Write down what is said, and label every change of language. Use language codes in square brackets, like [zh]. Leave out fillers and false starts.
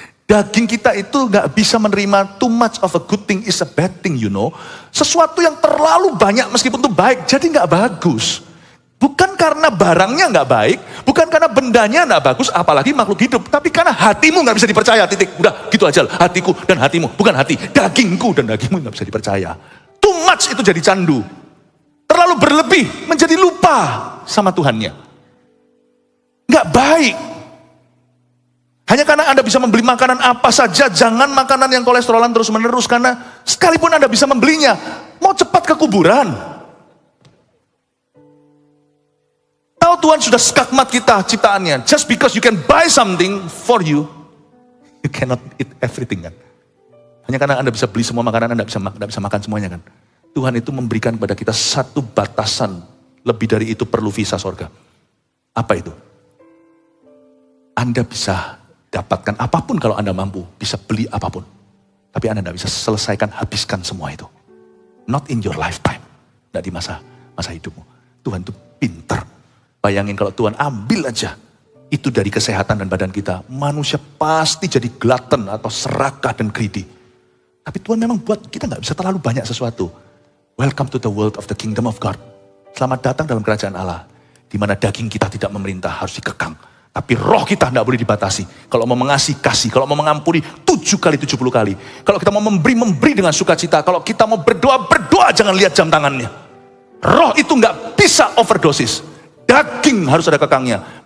[id] Daging kita itu gak bisa menerima [en] too much of a good thing is a bad thing, you know. [id] Sesuatu yang terlalu banyak meskipun itu baik, jadi gak bagus. Bukan karena barangnya gak baik, bukan karena bendanya gak bagus, apalagi makhluk hidup. Tapi karena hatimu gak bisa dipercaya, titik. Udah gitu aja lah, hatiku dan hatimu, bukan hati. Dagingku dan dagingmu gak bisa dipercaya. [en] Too much [id] itu jadi candu. Terlalu berlebih, menjadi lupa sama Tuhannya. Gak baik. Hanya karena Anda bisa membeli makanan apa saja, jangan makanan yang kolesterolan terus menerus. Karena sekalipun Anda bisa membelinya, mau cepat ke kuburan. Tahu Tuhan sudah skakmat kita ciptaannya. [en] Just because you can buy something for you, you cannot eat everything kan. [id] Hanya karena Anda bisa beli semua makanan, Anda bisa makan semuanya kan. Tuhan itu memberikan kepada kita satu batasan. Lebih dari itu perlu visa sorga. Apa itu? Anda bisa dapatkan apapun kalau Anda mampu. Bisa beli apapun. Tapi Anda tidak bisa selesaikan, habiskan semua itu. [en] Not in your lifetime. [id] Tidak di masa hidupmu. Tuhan itu pintar. Bayangin kalau Tuhan ambil aja. Itu dari kesehatan dan badan kita. Manusia pasti jadi glutton atau serakah dan greedy. Tapi Tuhan memang buat kita gak bisa terlalu banyak sesuatu. [en] Welcome to the world of the kingdom of God. [id] Selamat datang dalam kerajaan Allah. Di mana daging kita tidak memerintah, harus dikekang. Tapi roh kita tidak boleh dibatasi. Kalau mau mengasihi, kasih. Kalau mau mengampuni, 7 kali 70 kali. Kalau kita mau memberi dengan sukacita. Kalau kita mau berdoa, jangan lihat jam tangannya. Roh itu gak bisa overdosis. Daging harus ada kekangnya.